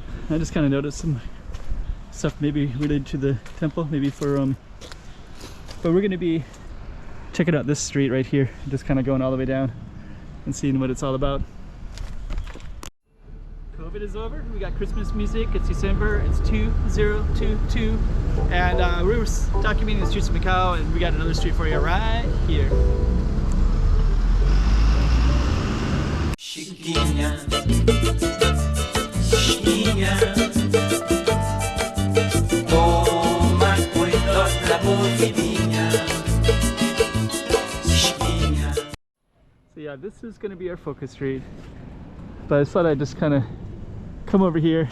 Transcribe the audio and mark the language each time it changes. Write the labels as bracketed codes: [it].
[en] I just kind of noticed some stuff maybe related to the temple, maybe for but we're going to be checking out this street right here, just kind of going all the way down and seeing what it's all about. COVID is over. We got Christmas music. It's December. It's 2022, and we were documenting the streets of Macau, and we got another street for you right here. [pt] Chiquinha, chiquinha, toma cuidado da movidinha, chiquinha. [en] So yeah, this is going to be our focus street, but I thought I'd just kind of come over here.